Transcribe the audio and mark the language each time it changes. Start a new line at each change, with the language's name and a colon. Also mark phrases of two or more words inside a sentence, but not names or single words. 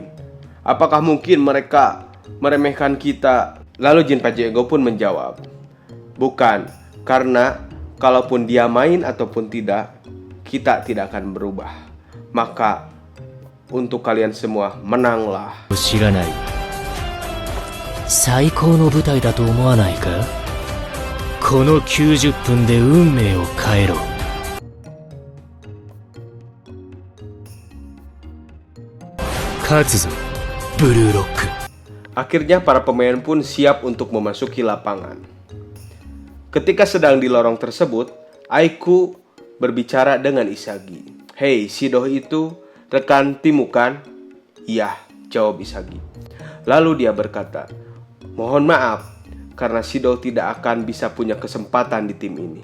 Indonesian: Apakah mungkin mereka meremehkan kita? Lalu Jinpachi Ego pun menjawab, bukan, karena kalaupun dia main ataupun tidak, kita tidak akan berubah. Maka untuk kalian semua, menanglah.
Japanese: 知らない。最高の舞台だと思わないか？この90分で運命を変えろ。勝つぞ、ブルーロック。
Indonesian: Akhirnya para pemain pun siap untuk memasuki lapangan. Ketika sedang di lorong tersebut, Aiku berbicara dengan Isagi. Hei, Shido itu rekan timmu kan? Iya, jawab Isagi. Lalu dia berkata, mohon maaf, karena Shido tidak akan bisa punya kesempatan di tim ini.